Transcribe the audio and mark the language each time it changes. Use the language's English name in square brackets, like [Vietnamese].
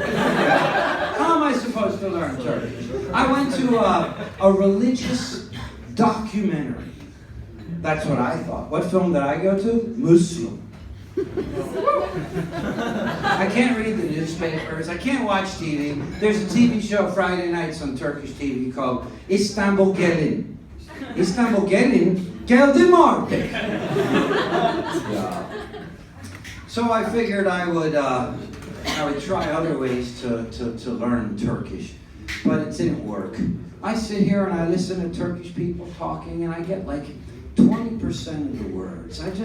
[English] How am I supposed to learn Turkish? I went to a religious documentary. That's what I thought. What film did I go to? Muslim. I can't read the newspapers. I can't watch TV. There's a TV show Friday nights on Turkish TV called İstanbul Gelin. [Turkish] İstanbul Gelin, geldim artık. [English] Yeah. So I figured I would try other ways to learn Turkish, but it didn't work. I sit here and I listen to Turkish people talking, and I get like 20% of the words.